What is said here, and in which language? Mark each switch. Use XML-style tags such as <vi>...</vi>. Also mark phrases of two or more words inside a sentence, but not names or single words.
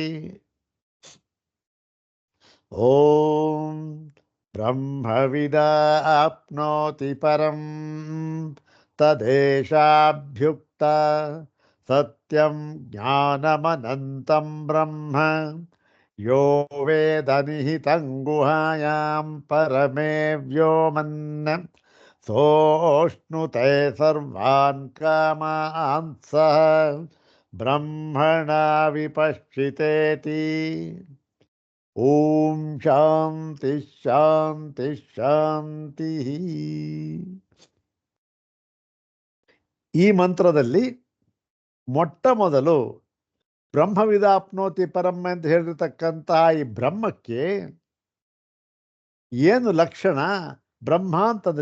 <sa>ಓಂ ಬ್ರಹ್ಮವಿದಾಪ್ನೋತಿ ಪರಂ ತದೇಶಾಭ್ಯುಕ್ತ ಸತ್ಯಂ ಜ್ಞಾನಮನಂತಂ ಬ್ರಹ್ಮ ಯೋ ವೇದ ನಿಹಿತಂ ಗುಹಾಯಾಂ ಪರಮೇ ವ್ಯೋಮನ್ ಸೋಷ್ಣುತೆ ಸರ್ವಾನ್ ಕಾಮಾನ್ ಸಹ ಬ್ರಹ್ಮಣ ವಿಪಶ್ಚಿತೇತಿ. ಓಂ ಶಾಂತಿ ಶಾಂತಿ ಶಾಂತಿ.</sa> <kn>ಈ ಮಂತ್ರದಲ್ಲಿ ಮೊಟ್ಟ ಮೊದಲು</kn> <sa>ಬ್ರಹ್ಮವಿದಾಪ್ನೋತಿ ಪರಂ</sa> <kn>ಅಂತ ಹೇಳಿರ್ತಕ್ಕಂತಹ ಈ ಬ್ರಹ್ಮಕ್ಕೆ ಏನು ಲಕ್ಷಣ, ಬ್ರಹ್ಮ ಅಂತಂದ್ರೆ</kn>